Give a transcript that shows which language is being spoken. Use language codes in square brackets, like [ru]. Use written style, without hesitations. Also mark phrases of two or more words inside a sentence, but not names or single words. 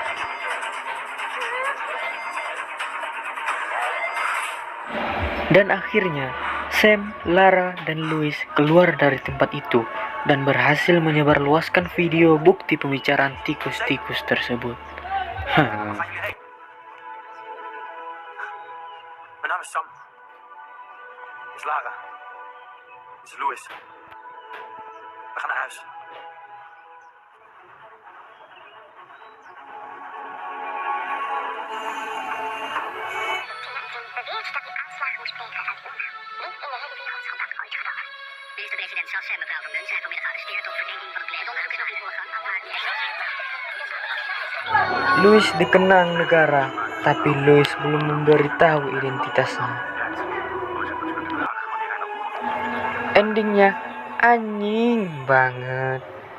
[id] Dan akhirnya, Sam, Lara, dan Louis keluar dari tempat itu dan berhasil menyebarluaskan video bukti pembicaraan tikus-tikus tersebut. [nl] Mijn naam is Sam. Dit is Lara. Dit is Louis. We gaan naar huis. Minister-president Sass en mevrouw Vermunt zijn vanmiddag gearresteerd op verdenking van het plegen van onderzoek naar [id] Louis dikenang negara, tapi Louis belum memberitahu identitasnya. Endingnya anjing banget.